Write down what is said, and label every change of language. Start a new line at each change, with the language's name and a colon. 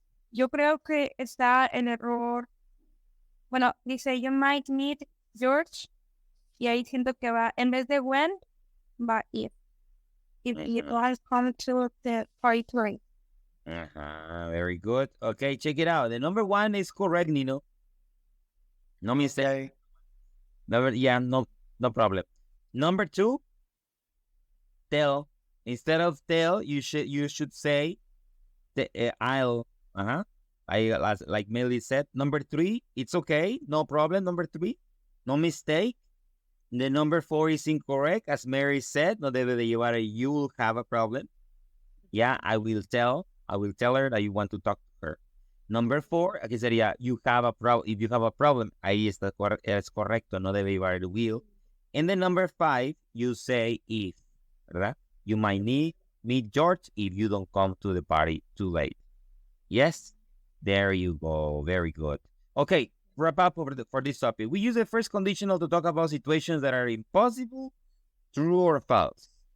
Spanish: yo creo que está el error. Bueno, dice
English: you might meet George
Spanish: y ahí siento que va, en vez de when, va if.
English: If you guys come to the party tonight. Very good. Okay, check it out. The number 1 is correct, Nino. No mistake. No problem. Number 2, tell. Instead of tell, you should say I'll. Like Melly said. Number 3, it's okay, no problem. Number 3, no mistake. The number 4 is incorrect, as Mary said.
Spanish: No debe de llevar
English: you will have a problem. Yeah, I will tell her that you want to talk to her. Number 4,
Spanish: aquí sería
English: you have a problem. If you have a problem,
Spanish: ahí es correcto, no debe llevar el will.
English: And the number 5, you say if,
Spanish: ¿verdad?
English: You might meet George if you don't come to the party too late. Yes? There you go. Very good. Okay, wrap up for this topic. We use the first conditional to talk about situations that are impossible, true or false.